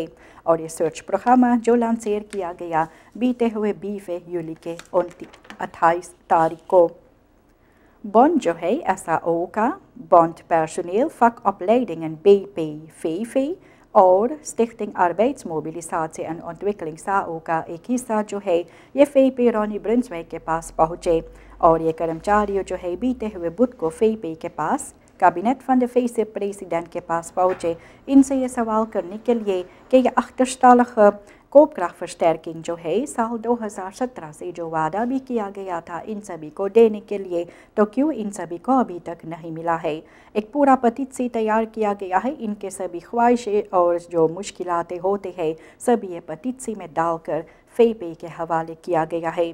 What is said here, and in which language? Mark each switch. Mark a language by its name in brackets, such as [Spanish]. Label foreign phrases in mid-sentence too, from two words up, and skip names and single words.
[Caribbean Hindustani] और ये सर्च प्रोग्राम जो लॉन्चर किया गया बीते हुए 20 यूली के 28 तारीख को। Bond जो है SAO का Bond personeel, vakopleiding en BPVV और Stichting Arbeidsmobilisatie en Ontwikkeling SAO का एक हिस्सा जो है ये VP रॉनी ब्रुन्सविक के पास पहुँचे और ये कर्मचारियों जो है बीते हुए बुध को VP के पास [Dutch] kabinet van de vice-president [Caribbean Hindustani] के पास पहुँचे इनसे ये सवाल करने के लिए कि ये [Dutch] achterstallige koopkrachtversterking [Caribbean Hindustani] जो है साल 2017 से जो वादा भी किया गया था इन सभी को देने के लिए, तो क्यों इन सभी को अभी तक नहीं मिला है। एक पूरा पटित्सी तैयार किया गया है, इनके सभी ख्वाहिशें और जो मुश्किलातें होते हैं सभी ये पटित्सी में डालकर VP के हवाले किया गया है।